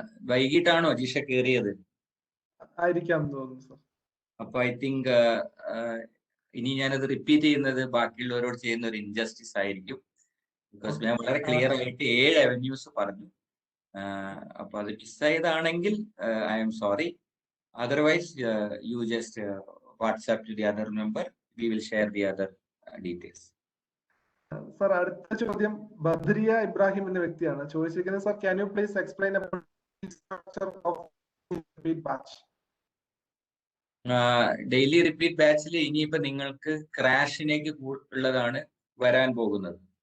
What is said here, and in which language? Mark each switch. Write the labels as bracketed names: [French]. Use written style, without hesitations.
[Malayalam] വൈകിട്ടാണോ ജിഷ കയറിയത്? ആയിരിക്കാം തോന്നുന്നു സർ. അപ്പൊ [English] I think [Malayalam] ഇനി ഞാനത് റിപ്പീറ്റ് ചെയ്യുന്നത് ബാക്കിയുള്ളവരോട് ചെയ്യുന്ന ഒരു ഇൻജസ്റ്റിസ് ആയിരിക്കും. ബിക്കോസ് ഞാൻ വളരെ ക്ലിയർ ആയിട്ട് 7 അവന്യൂസ് പറഞ്ഞു. അപ്പൊ അത് മിസ്സായതാണെങ്കിൽ [English] I'm sorry. Otherwise, you just WhatsApp to the other number. We will share the other details. [Malayalam] Sir അടുത്ത ചോദ്യം ബദ്രിയ ഇബ്രാഹിം എന്ന വ്യക്തിയാണ് ചോദിച്ചിരിക്കുന്നത്. [English] Sir can you please explain structure of repeat batch? [Malayalam] Daily repeat ബാച്ചിൽ ഇനിയിപ്പോ നിങ്ങൾക്ക് ക്രാഷിനേക്ക് ഉള്ളതാണ് വരാൻ പോകുന്നത്.